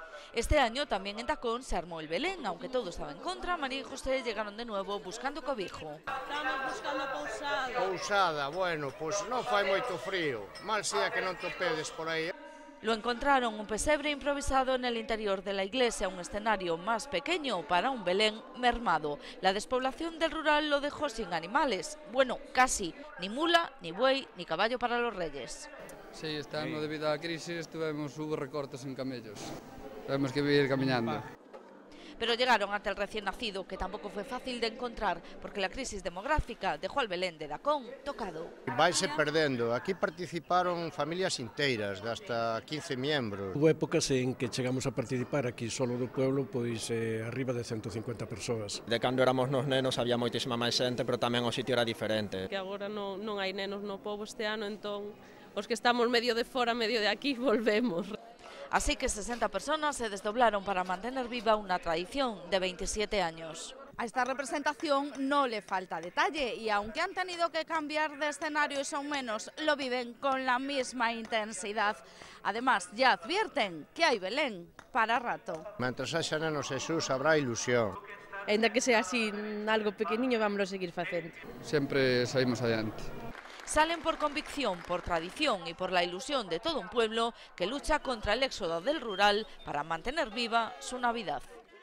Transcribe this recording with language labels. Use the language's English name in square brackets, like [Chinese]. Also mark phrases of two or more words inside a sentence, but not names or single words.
[Spanish] Este año también en Tacón se armó el Belén, aunque todo estaba en contra. María y José llegaron de nuevo buscando cobijo. [Galician] Estamos buscando pousada. Pousada, bueno, pois non fai moito frío, mal sea que non topedes por aí. [Spanish] Lo encontraron un pesebre improvisado en el interior de la iglesia, un escenario más pequeño para un Belén mermado. La despoblación del rural lo dejó sin animales. Bueno, casi, ni mula, ni buey, ni caballo para los reyes. [Galician] Sí, este ano debido á crisis [Spanish] hubo recortes en camellos. Tuvimos que vivir camiñando. Pero llegaron ante el recién nacido, que tampoco fue fácil de encontrar, porque la crisis demográfica dejó al Belén de Dacón tocado. [Galician] Vaise perdendo. Aquí participaron familias inteiras, [Spanish] de hasta 15 miembros. Hubo épocas en que [Galician] chegamos a participar aquí solo do pueblo, pois arriba de 150 persoas. De cando éramos nos nenos había moitísima máis xente, pero tamén o sitio era diferente. Que agora non hai nenos no pobo este ano, entón os que estamos medio de fora, medio de aquí, volvemos. [Spanish] Así que 60 personas se desdoblaron para mantener viva una tradición de 27 años. A esta representación no le falta detalle y aunque han tenido que cambiar de escenario y son menos, lo viven con la misma intensidad. Además, ya advierten que hay Belén para rato. [Galician] Mentres haxa nenos Jesús habrá ilusión. Ainda que sea así algo pequeniño, vamos a seguir facendo. Sempre saímos adiante. [Spanish] Salen por convicción, por tradición y por la ilusión de todo un pueblo que lucha contra el éxodo del rural para mantener viva su Navidad.